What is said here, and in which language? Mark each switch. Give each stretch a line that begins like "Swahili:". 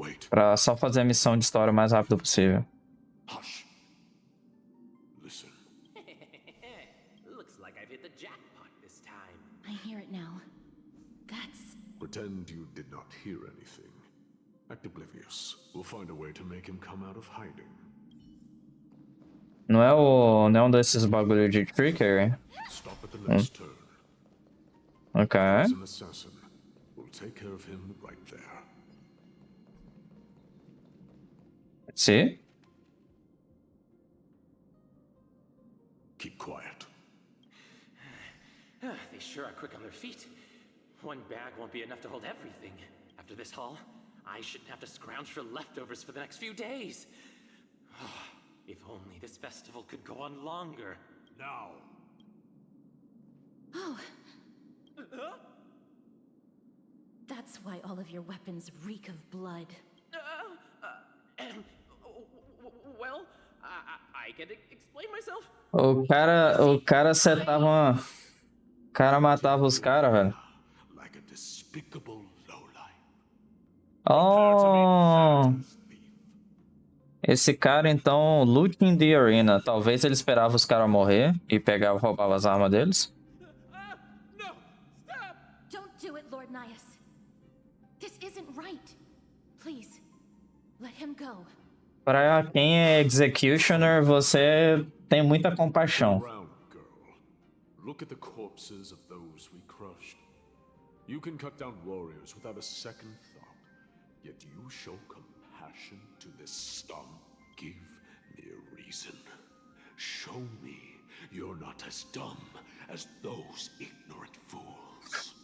Portuguese: Pra só fazer a missão de história o mais rápido possível.
English: Hush. Listen. Looks like I've hit the jackpot this time. I hear it now. That's... Pretend you did not hear anything. Act oblivious. We'll find a way to make him come out of hiding.
Portuguese: Não é um desses bagulho de trickery?
English: Stop at the next turn. Ok. There's an assassin. We'll take care of him right there. Let's see. Keep quiet. They sure are quick on their feet. One bag won't be enough to hold everything. After this haul, I shouldn't have to scrounge for leftovers for the next few days. If only this festival could go on longer. Now. Oh. That's why all of your weapons reek of blood. Well, I can explain myself.
Portuguese: O cara setava O cara matava os caras, velho.
English: Like a despicable lowlife.
Portuguese: Oh! Esse cara, então,
English: looting the arena.
Portuguese: Talvez ele esperava os caras morrer e pegava, roubava as armas deles.
English: No! Stop! Don't do it, Lord Nias. This isn't right. Please, let him go.
Portuguese: Para quem é executioner, você tem muita compaixão.
English: Look at the corpses of those we crushed. You can cut down warriors without a second thought, yet you show compassion to this scum. Give me a reason. Show me you're not as dumb as those ignorant fools.